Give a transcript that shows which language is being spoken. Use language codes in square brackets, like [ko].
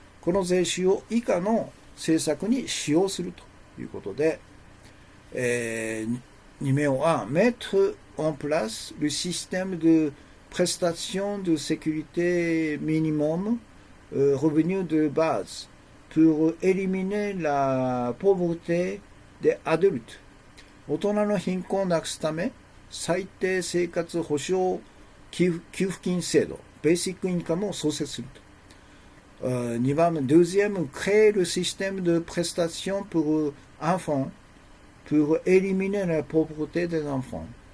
[ja] この税収を以下の政策に使用するということで、 [fr] numéro 1, mettre en place le système de prestation de sécurité minimum, revenu de base, pour éliminer la pauvreté des adultes。 [ja] 大人の貧困をなくすため、最低生活保障給付金制度、ベーシックインカムを創設すると。 2番目、 [fr] deuxième, créer le système de prestation pour enfants, pour éliminer la pauvreté des enfants。